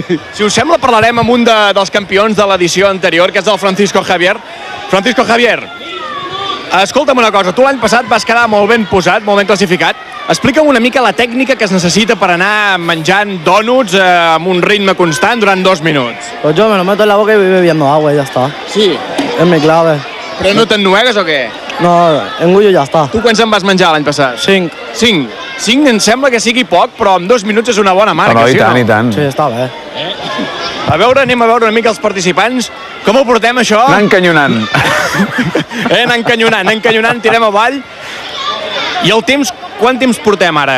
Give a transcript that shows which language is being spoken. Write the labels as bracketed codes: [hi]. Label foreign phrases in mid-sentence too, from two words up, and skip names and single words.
[ca] Si us sembla, parlarem amb un dels campions de l'edició anterior, que és el Francisco Javier. Francisco Javier, escolta'm una cosa, tu l'any passat vas quedar molt ben posat, molt ben classificat. Explica'm una mica la tècnica que es necessita per anar menjant dònuts amb un ritme constant durant 2 minuts. [es] Pues yo me lo meto en la boca y voy bebiendo agua y ya está. [ca] Sí? [es] Es mi clave. [ca] Però no t'ennuegues o què? [es] No, engullo y ya está. [ca] Tu quants en vas menjar l'any passat? 5. 5. 5 em sembla que sigui poc, però en 2 minuts és una bona marca. No, i sí, tant, no? i tant. Sí, està bé. Anem a veure una mica els participants. Com ho portem, això? Anar encanyonant. Anar encanyonant, tirem avall. I el temps, quant temps portem ara?